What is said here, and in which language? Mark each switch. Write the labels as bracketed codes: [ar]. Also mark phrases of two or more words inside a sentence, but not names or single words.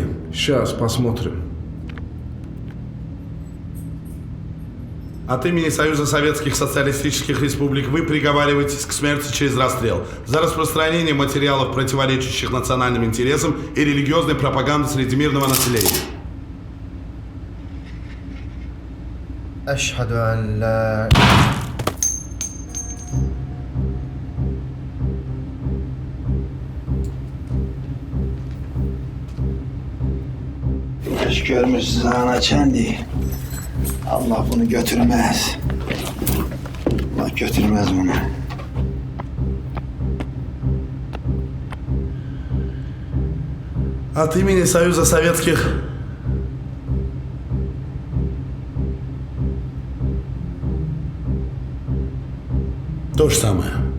[ru] Сейчас посмотрим. От имени Союза Советских Социалистических Республик вы приговариваетесь к смерти через расстрел за распространение материалов, противоречащих национальным интересам и религиозной пропаганды среди мирного населения. [ar] أشهد أن لا [tr] Hoş görmüşsünüz ana kendi. Allah bunu götürmez. Allah götürmez bunu. [ru] От имени Союза Советских... То же самое.